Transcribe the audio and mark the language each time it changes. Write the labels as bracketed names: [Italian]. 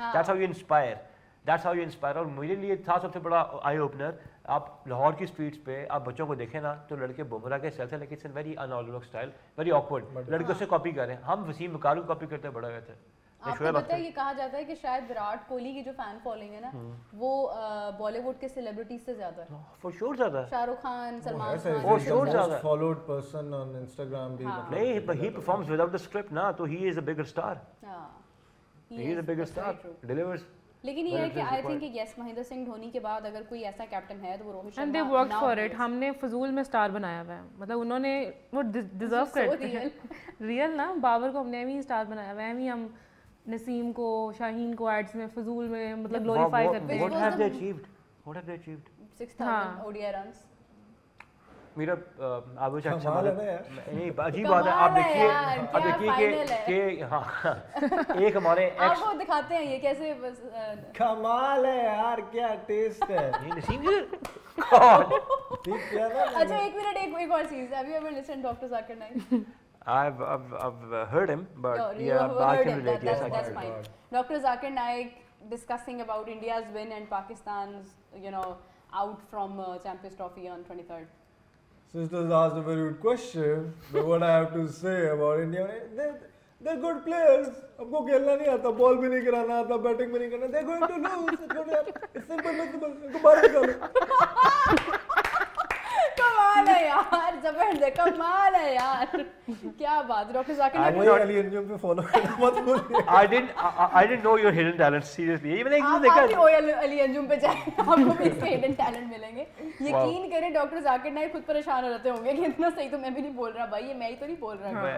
[English] That's how you inspire. [Hindi] और मेरे लिए था सबसे बड़ा आई ओपनर, आप लाहौर की स्ट्रीट्स पे आप बच्चों को देखें ना तो लड़के बुमराह के स्टाइल से, लेकिन [English] it's very unorganised style, very awkward, [Hindi] लड़के उससे कॉपी कर रहे हैं। हम वसीम बकार को कॉपी करते बड़े हुए थे। आपको पता है ये कहा जाता है कि शायद विराट कोहली की जो फैन फॉलोइंग है ना वो बॉलीवुड के सेलिब्रिटीज से ज्यादा है। फॉर श्योर ज्यादा है। शाहरुख खान, सलमान खान, फॉर श्योर ज्यादा है। [English] Followed person on Instagram भी। नहीं, but he performs without the script ना, तो he is a bigger star. He is a bigger star. Delivers. [Hindi] लेकिन ये है कि [English] I think yes [Hindi] Mahendra Singh Dhoni के बाद अगर कोई ऐसा कैप्टन है तो वो Rohit Sharma. [English] And they worked for it. [Hindi] हमने फजूल में स्टार बनाया हुआ है, मतलब उन्होंने वो डिजर्व करते हैं। रियल ना, बाबर को हमने भी स्टार बनाया हुआ है, हम नसीम को, शाहीन को एड्स में फजूल में मतलब ग्लोरीफाई करते हैं। [English] What have they achieved? 6000 ODI runs। [Hindi] मेरा आप अच्छा नहीं अजीब बात है। आप देखिए कि हाँ एक हमारे आपको दिखाते हैं ये कैसे कमाल है यार, क्या टेस्ट है। ये नसीम अच्छा एक मिनट, एक और चीज, [English] have you ever listened Dr. Zakir Naik? I've heard him, but yeah, I can relate. Yes, I can relate. Dr. Zakir Naik discussing about India's win and Pakistan's, out from Champions Trophy on 23rd. Sisters asked a very good question, but what I have to say about India, they're good players. [Hindi] हमको खेलना नहीं आता, ball भी नहीं गिराना आता, batting भी नहीं करना, [English] they're going to lose. It's simple. [Hindi] इनको बाहर निकालो। कमाल है यार, जबरदस्त कमाल है यार, क्या बात। डॉक्टर जाकिर नाइक अली अंजुम पे फॉलो करना मत भूलिए। [English] I didn't know your hidden talent seriously। [Hindi] ये मैंने एक देखा आप अली अंजुम पे जाए आपको भी इसके हिडन टैलेंट मिलेंगे। यकीन करें डॉक्टर जाकिर नाइक खुद परेशान हो जाते होंगे कि इतना सही तो मैं भी नहीं बोल रहा भाई, ये मैं ही तो नहीं बोल रहा।